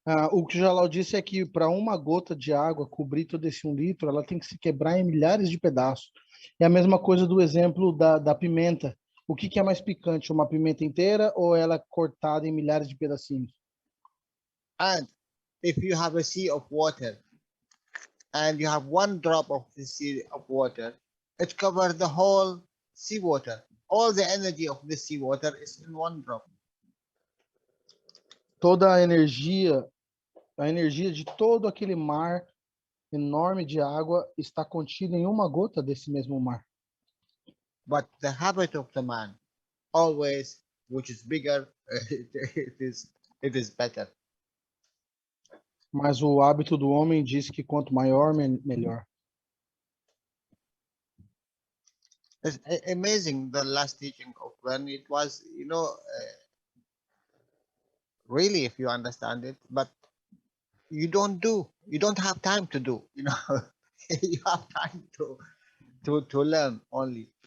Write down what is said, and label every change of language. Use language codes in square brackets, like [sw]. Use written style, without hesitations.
[pt] O que o Jalal disse é que para uma gota de água cobrir todo esse 1 litro, ela tem que se quebrar em milhares de pedaços. É a mesma coisa do exemplo da pimenta. O que é mais picante, uma pimenta inteira ou ela cortada em milhares de pedacinhos? [en] And if you have a sea of water and you have 1 drop of the sea of water, it covers the whole seawater. All the energy of the seawater is in 1 drop. [pt] Toda a energia de todo aquele mar enorme de água está contida em uma gota desse mesmo mar. [en] But the habit of the man, always, which is bigger, it is better. [pt] Mas o hábito do homem diz que quanto maior, melhor. [en] It's amazing, the last teaching of Vernie. It was, really, if you understand it, but you don't have time to do, you have time to learn only.